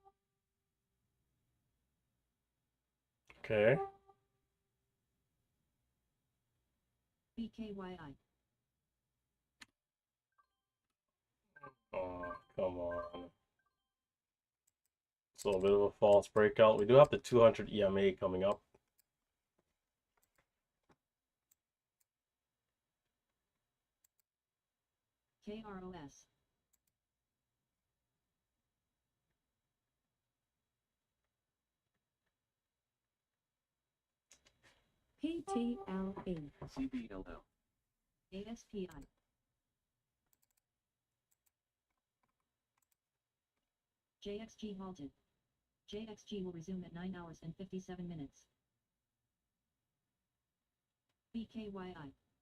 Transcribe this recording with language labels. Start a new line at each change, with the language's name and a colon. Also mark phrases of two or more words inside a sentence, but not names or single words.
English: Okay. BKYI. Oh, come on. It's a little bit of a false breakout. We do have the 200 EMA coming up. KROS. PTLE. CBLL. ASPI. JXG halted. JXG will resume at 9 hours and 57 minutes. BKYI.